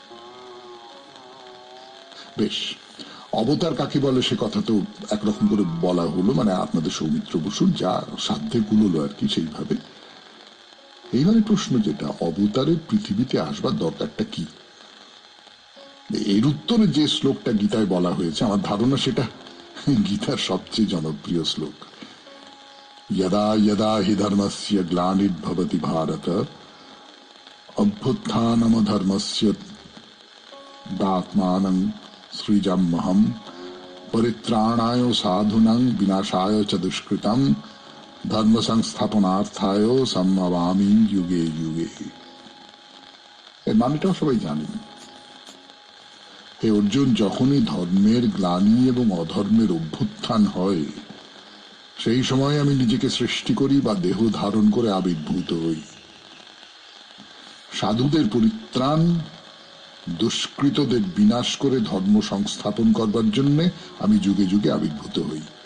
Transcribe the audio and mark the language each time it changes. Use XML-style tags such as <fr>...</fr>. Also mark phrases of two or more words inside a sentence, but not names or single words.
<bn>বেশ, অবতার কাকে বলে সে কথা তো একরকম করে বলা হলো, মানে আপনাদের সৌমিত্র বসুর যা সাধ্যে কুলোলো আর কি, সেইভাবে। এইবারে প্রশ্ন যেটা, অবতারের পৃথিবীতে আসবার দরকারটা কি? এর উত্তরে যে শ্লোকটা গীতায় বলা হয়েছে, আমার ধারণা সেটা গীতার সবচেয়ে জনপ্রিয় শ্লোক।</bn> <sa>यदा यदा हि धर्मस्य ग्लानिर्भवति भारत अभ्युत्थानमधर्मस्य दात्मानं सृजाम्यहं परित्राणाय साधूनां विनाशाय च दुष्कृतं धर्म संस्थापनार्थाय सम्भवामि युगे युगे।</sa> <bn>এর মানেটাও সবাই জানেন। হে অর্জুন, যখনই ধর্মের গ্লানি এবং অধর্মের অভ্যুত্থান হয়, সেই সময় আমি নিজেকে সৃষ্টি করি বা দেহ ধারণ করে আবির্ভূত হই। সাধুদের পরিত্রাণ, দুষ্কৃতদের বিনাশ করে ধর্ম সংস্থাপন করবার জন্য আমি যুগে যুগে আবির্ভূত হই।</bn>